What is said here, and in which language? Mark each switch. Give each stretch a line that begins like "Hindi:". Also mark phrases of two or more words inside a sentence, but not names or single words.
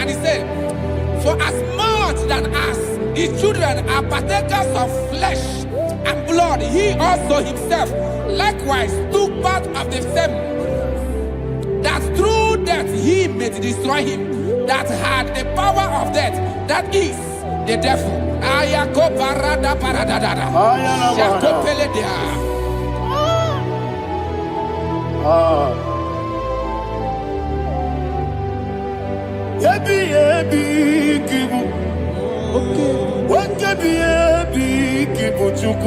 English: And it said, for as much than us, his children are partakers of flesh and blood, he also himself likewise took part of the same, that through death he may destroy him that had the power of death, that is the devil. Ayako parada paradadada. Shako peledea. Yebi yebi kibu, wakebi yebi kibu chuku.